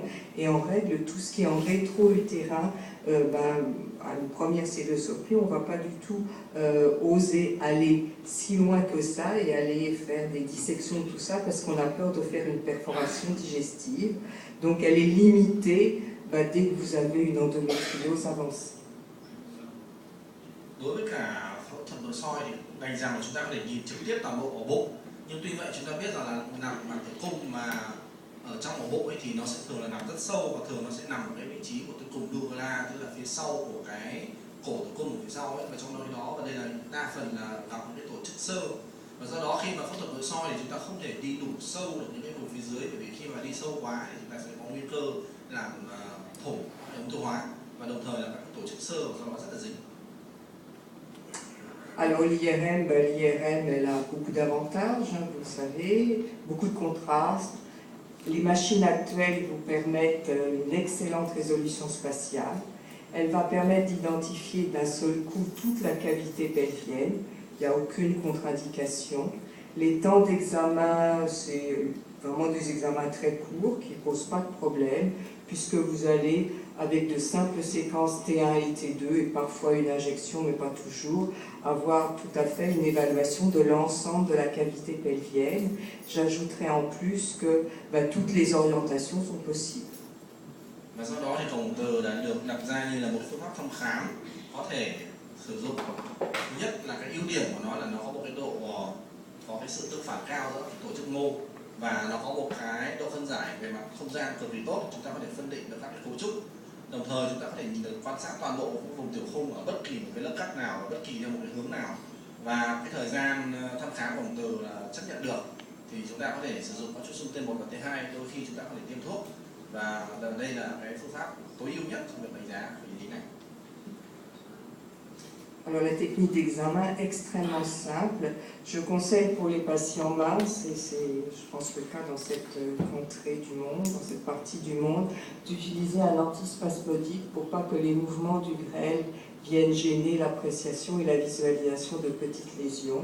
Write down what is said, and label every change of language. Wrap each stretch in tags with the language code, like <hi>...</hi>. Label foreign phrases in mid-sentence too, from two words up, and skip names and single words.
<fr>Et en règle, tout ce qui est en rétro-utérin, à une première célioscopie, on ne va pas du tout oser aller si loin que ça et aller faire des dissections de tout ça parce qu'on a peur de faire une perforation digestive. Donc elle est limitée dès que vous avez une endométriose avancée.</fr> <vi>Đối với cả phẫu thuật nội soi thì đành rằng là chúng ta có thể nhìn trực tiếp toàn bộ ổ bụng, nhưng tuy vậy chúng ta biết rằng là nằm mạc tử cung mà ở trong ổ bụng ấy thì nó sẽ thường là nằm rất sâu, và thường nó sẽ nằm ở cái vị trí của cái cùng duvula, tức là phía sau của cái cổ tử cung ở phía sau ấy, và trong đó và đây là đa phần là gặp những cái tổ chức xơ, và do đó khi mà phẫu thuật nội soi thì chúng ta không thể đi đủ sâu được những cái vùng phía dưới, bởi vì khi mà đi sâu quá thì chúng ta sẽ có nguy cơ làm thủng ống tiêu hóa, và đồng thời là các tổ chức xơ do nó rất là dính.</vi> <fr>Alors l'IRM, elle a beaucoup d'avantages, vous le savez, beaucoup de contraste, Les machines actuelles vous permettent une excellente résolution spatiale. Elle va permettre d'identifier d'un seul coup toute la cavité pelvienne. Il n'y a aucune contre-indication. Les temps d'examen, c'est vraiment des examens très courts qui ne posent pas de problème, puisque vous allez, avec de simples séquences T1 et T2, et parfois une injection, mais pas toujours, avoir tout à fait une évaluation de l'ensemble de la cavité pelvienne. J'ajouterai en plus que toutes les orientations sont possibles.</fr> <vi>Và sau đó thì cổng từ đã được đặt ra như là một phương pháp thăm khám có thể sử dụng. Thứ nhất là cái ưu điểm của nó là nó có một cái độ có cái sự tương phản cao giữa tổ chức mô, và nó có một cái độ phân giải về mặt không gian cực kỳ tốt, chúng ta có thể phân định được các cái cấu trúc. Đồng thời chúng ta có thể nhìn được quan sát toàn bộ vùng tiểu khung ở bất kỳ một cái lớp cắt nào, ở bất kỳ theo một cái hướng nào, và cái thời gian thăm khám cổng từ là chấp nhận được, thì chúng ta có thể sử dụng các chuỗi xung T1 và T2, đôi khi chúng ta có thể tiêm thuốc, và đây là cái phương pháp tối ưu nhất trong việc đánh giá vị trí này.</vi> <fr>Alors la technique d'examen est extrêmement simple. Je conseille pour les patients minces, et c'est je pense le cas dans cette contrée du monde, dans cette partie du monde, d'utiliser un antispasmodique pour pas que les mouvements du grêle viennent gêner l'appréciation et la visualisation de petites lésions.</fr>